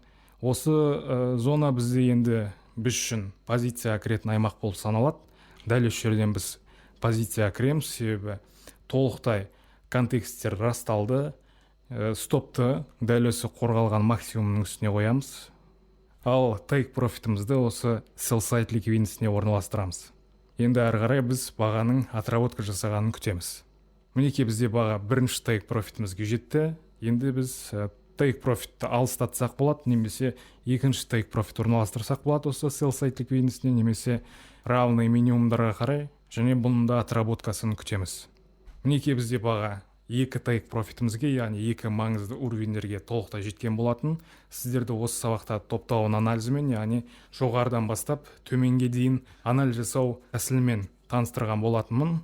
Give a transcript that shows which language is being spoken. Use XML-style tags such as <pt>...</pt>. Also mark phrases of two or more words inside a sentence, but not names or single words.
<kk>Осы зона бізде енді біз үшін позиция кіретін аймақ болып саналады. Дәл осы жерден біз позиция кіреміз, себебі толықтай контексттер расталды. Стопты дәл осы қорғалған максимумның үстіне қоямыз. Ал take профитімізді осы</kk> <en>sell side liquidity-</en> <kk>не орналастырамыз. Енді ары қарай біз бағаның отработка жасағанын күтеміз. Мінекей бізде баға бірінші take профитімізге жетті. Енді біз</kk> <en>take profitті</en> <kk>алыстатсақ болады, немесе екінші</kk> <en>take profit</en> <kk>орналастырсақ болады осы</kk> <en>sell side liquidity-</en> <kk>не, немесе равный минимумдарға қарай, және бұның да отработкасын күтеміз. Мінекей бізде баға 2 take профитімізге, яғни 2 маңызды уровендерге толықтай жеткен болатын. Сіздерді осы сабақта топ-даун анализімен, яғни жоғарыдан бастап төменге дейін анализ жасау тәсілімен таныстырған болатынмын.</kk>